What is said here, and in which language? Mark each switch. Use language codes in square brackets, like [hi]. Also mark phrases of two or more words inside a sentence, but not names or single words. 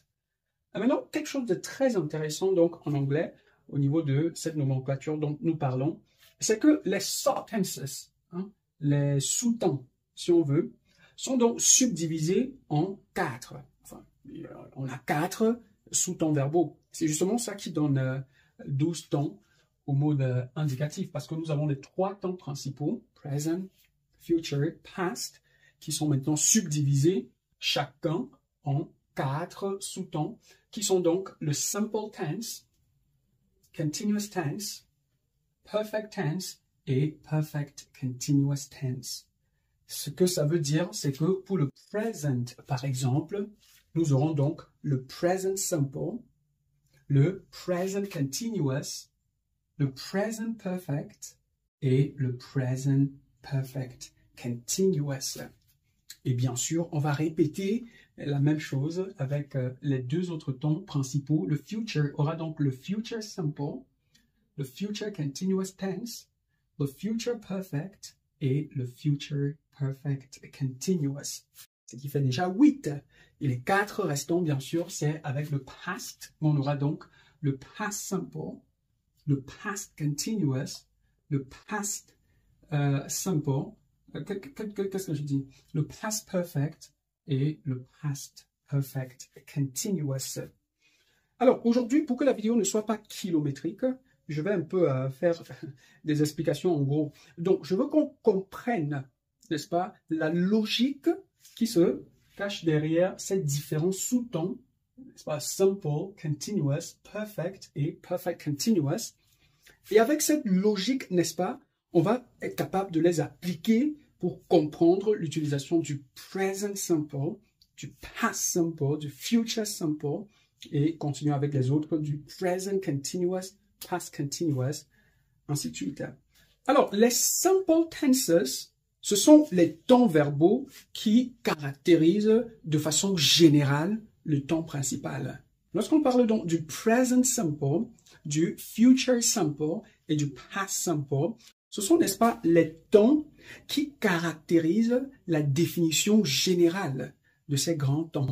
[fr] Et maintenant, quelque chose de très intéressant donc en anglais au niveau de cette nomenclature dont nous parlons, c'est que les sub-tenses, les sous-temps, si on veut, sont donc subdivisés en 4. Enfin, on a 4 sous-temps verbaux. C'est justement ça qui donne 12 temps au mode indicatif, parce que nous avons les 3 temps principaux, [en] present, future, past, [fr] qui sont maintenant subdivisés chacun en 4 sous-temps, qui sont donc le [en] simple tense, continuous tense, perfect tense [fr] et [en] perfect continuous tense. [fr] Ce que ça veut dire, c'est que pour le present, par exemple, nous aurons donc le [en] present simple, [fr] le [en] present continuous, [fr] le [en] present perfect [fr] et le [en] present perfect continuous. [fr] Et bien sûr, on va répéter la même chose avec les 2 autres temps principaux. Le future aura donc le [en] future simple, [fr] le [en] future continuous tense, [fr] le [en] future perfect [fr] et le [en] future perfect continuous. [fr] Ce qui fait déjà 8. Et les 4 restants, bien sûr, c'est avec le past. On aura donc le [en] past simple, [fr] le [en] past continuous, [fr] le [en] past simple. [fr] Qu'est-ce que je dis? Le [en] past perfect [fr] et le [en] past perfect continuous. [fr] Alors, aujourd'hui, pour que la vidéo ne soit pas kilométrique, je vais un peu faire des explications en gros. Donc, je veux qu'on comprenne, n'est-ce pas, la logique qui se cache derrière ces différents sous-temps, n'est-ce pas, [en] simple, continuous, perfect et perfect continuous. [fr] Et avec cette logique, n'est-ce pas, on va être capable de les appliquer pour comprendre l'utilisation du [en] present simple, [fr] du [en] past simple, [fr] du [en] future simple, [fr] et continuer avec les autres du [en] present continuous, past continuous, [fr] ainsi de suite. Alors, les [en] simple tenses, [fr] ce sont les temps verbaux qui caractérisent de façon générale le temps principal. Lorsqu'on parle donc du [en] present simple, [fr] du [en] future simple [fr] et du [en] past simple, [fr] ce sont, n'est-ce pas, les temps qui caractérisent la définition générale de ces grands temps.